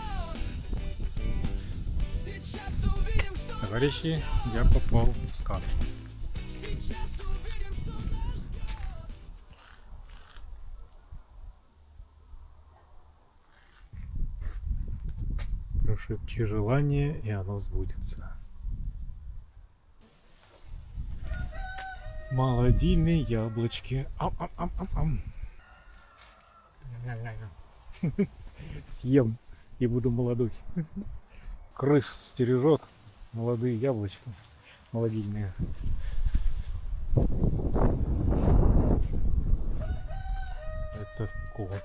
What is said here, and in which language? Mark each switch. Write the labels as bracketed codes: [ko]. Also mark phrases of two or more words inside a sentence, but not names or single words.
[ru] Товарищи, я попал в сказку. Прошепчи желание, и оно сбудется. Молодильные яблочки. Ам-ам-ам-ам-ам. Съем и буду молодой. Крыс стережет молодые яблочки. Молодильные. Это кот.